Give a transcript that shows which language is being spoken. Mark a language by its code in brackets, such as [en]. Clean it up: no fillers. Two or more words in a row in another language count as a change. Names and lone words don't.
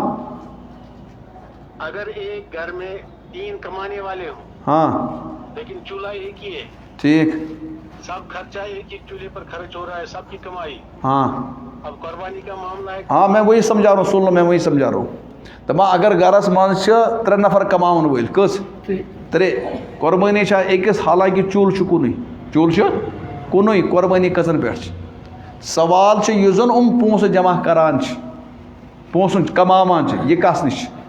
[ur] اگر ایک گھر میں 3 کمانے والے ہوں ہاں لیکن چولہا ایک ہی ہے، ٹھیک، سب خرچہ ایک ایک چولہے پر خرچ ہو رہا ہے، سب کی کمائی. ہاں اب قربانی کا معاملہ ہے. ہاں میں وہی سمجھا رہا ہوں، سن لو میں وہی سمجھا رہا ہوں. [ks] دپان اگر گھرس مز 3 نفر کمان ول کس 3 قربانی أکس، حالانکہ چول کنوئی قربانی کسن پہ. سوال یہ زن پونسہ جمع کران پونسن کماوان یہ کس نش؟